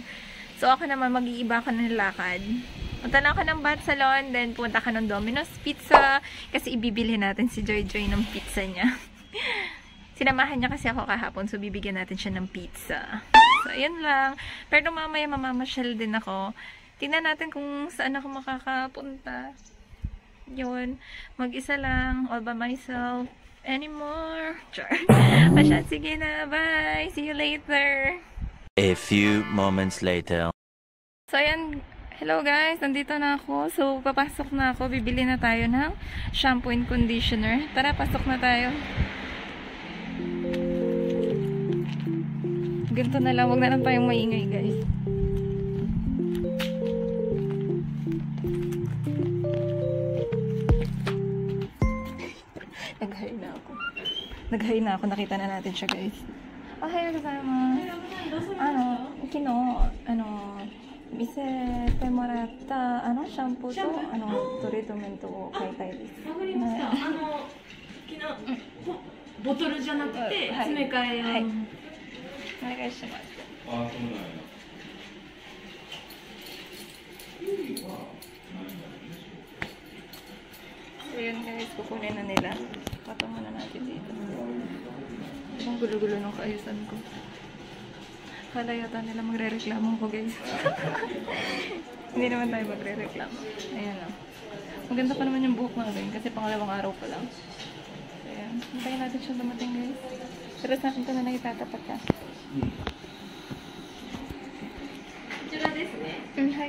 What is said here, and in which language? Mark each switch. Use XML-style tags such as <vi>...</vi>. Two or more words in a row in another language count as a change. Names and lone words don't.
<tl>So, ako naman, mag-iiba ako ng lakad. Punta na ako ng Bath Salon, then punta ka ng Domino's Pizza kasi ibibili natin si Joy Joy ng pizza niya. Sinamahan niya kasi ako kahapon, so bibigyan natin siya ng pizza. So, ayun lang. Pero mamaya mamamasyal din ako. Tingnan natin kung saan ako makakapunta. Yun. Mag-isa lang.</tl> <en>All by myself. Anymore. Sure.</en> <tl>Masyad. Sige na.</tl> <en>Bye. See you later. A few moments later.</en> <tl>So, ayan.</tl> <en>Hello guys,</en> <tl>nandito na ako. So, papasok na ako. Bibili na tayo ng</tl> <en>shampoo and conditioner.</en> <tl>Tara, pasok na tayo. Ganito na lang. Huwag na lang tayong maingay guys. Nag-high na ako. Nag-high na ako. Nakita na natin siya guys.</tl> <ja>おはようございます. Kino, 見せてもらったシャンプーとトリートメントを買いたいです。わかりました。ボトルじゃなくて詰め替えを、はい、お願いします。あ、そうなんや。</ja> <tl>So yun guys, kukunin na nila. Patungan na natin dito. Ang gulo-gulo ng kaayusan ko. Kala yata nila magre-reklamo ko guys. Hindi naman tayo magre-reklamo. Ayan lang. Maganda pa naman yung buhok natin kasi pangalawang araw pa lang. So ayan. Hintayin natin siya dumating guys. Pero sa akin ito na nakitatapat ka. Ichura desu ne.</tl> <ja>Hai.</ja>